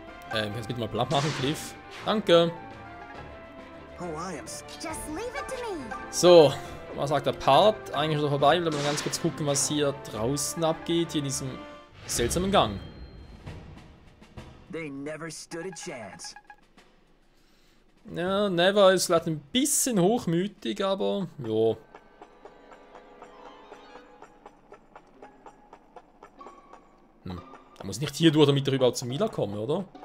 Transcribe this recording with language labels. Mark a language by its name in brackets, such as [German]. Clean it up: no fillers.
[German] Kannst du bitte mal platt machen, Cliff? Danke. [English] Oh, I am Just leave it to me. [German] So, was sagt der Part? Eigentlich ist er vorbei. Wir mal ganz kurz gucken, was hier draußen abgeht, hier in diesem seltsamen Gang. [English] They never stood a chance. [German] Ja, Never ist vielleicht ein bisschen hochmütig, aber jo. Da muss nicht hier durch, damit er überhaupt zu Mila kommen, oder?